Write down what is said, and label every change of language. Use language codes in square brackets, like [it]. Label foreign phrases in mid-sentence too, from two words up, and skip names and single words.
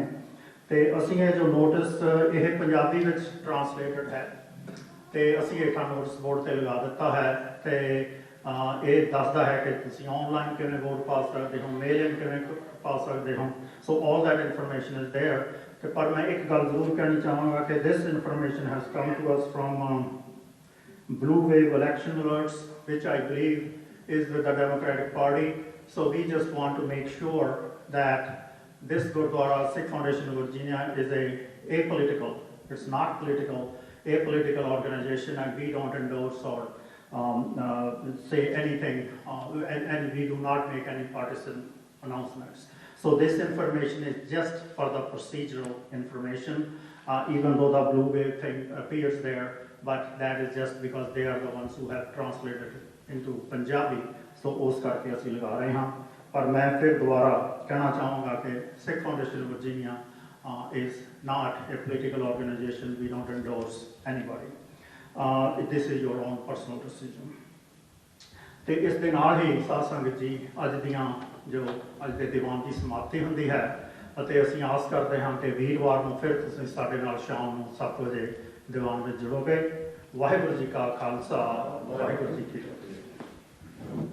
[pa] ਤੇ ਅਸੀਂ ਇਹ ਜੋ ਨੋਟਿਸ ਇਹ ਪੰਜਾਬੀ ਵਿੱਚ ਟਰਾਂਸਲੇਟਡ ਹੈ, ਤੇ ਅਸੀਂ ਹੇਠਾਂ ਨੋਟਿਸ ਬੋਰਡ ਤੇ ਲਗਾ ਦਿੱਤਾ ਹੈ, ਤੇ ਇਹ ਦੱਸਦਾ ਹੈ ਕਿ ਤੁਸੀਂ ਆਨਲਾਈਨ ਕਿਵੇਂ ਵੋਟ ਪਾ ਸਕਦੇ ਹੋ, [en] mail in [pa] ਕਿਵੇਂ ਪਾ ਸਕਦੇ ਹੋ। [en] So all that information is there. [pa] ਤੇ ਪਰ ਮੈਂ ਇੱਕ ਗੱਲ ਜ਼ਰੂਰ ਕਹਿਣੀ ਚਾਹਾਂਗਾ ਕਿ [en] this information has come to us from Blue Wave Election Alerts, which I believe is with the Democratic Party. So we just want to make sure that this Gurdwara Sikh Foundation of Virginia is a apolitical, it's not political, apolitical organization, and we don't endorse or say anything, and we do not make any partisan announcements. So this information is just for the procedural information, even though the blue wave thing appears there, but that is just because they are the ones who have translated it into Punjabi, so [pa] ਉਸ ਕਰਕੇ ਅਸੀਂ ਲਗਾ ਰਹੇ ਹਾਂ। ਪਰ ਮੈਂ ਫਿਰ ਦੁਬਾਰਾ ਕਹਿਣਾ ਚਾਹਾਂਗਾ ਕਿ [en] Sikh Foundation of Virginia is not a political organization, we don't endorse anybody. This is your own personal decision. [pa] ਤੇ ਇਸ ਦੇ ਨਾਲ ਹੀ ਸਾਧ ਸੰਗਤ ਜੀ ਅੱਜ ਦੀਆਂ ਜੋ ਅੱਜ ਦੇ ਦੀਵਾਨ ਦੀ ਸਮਾਪਤੀ ਹੁੰਦੀ ਹੈ ਅਤੇ ਅਸੀਂ ਆਸ ਕਰਦੇ ਹਾਂ ਕਿ ਵੀਰਵਾਰ ਨੂੰ ਫਿਰ ਤੁਸੀਂ ਸਾਡੇ ਨਾਲ ਸ਼ਾਮ ਨੂੰ 7 ਵਜੇ ਦੀਵਾਨ ਵਿੱਚ ਜੁੜੋਗੇ। ਵਾਹਿਗੁਰੂ ਜੀ ਕਾ ਖਾਲਸਾ, ਵਾਹਿਗੁਰੂ ਜੀ ਕੀ ਫਤਿਹ।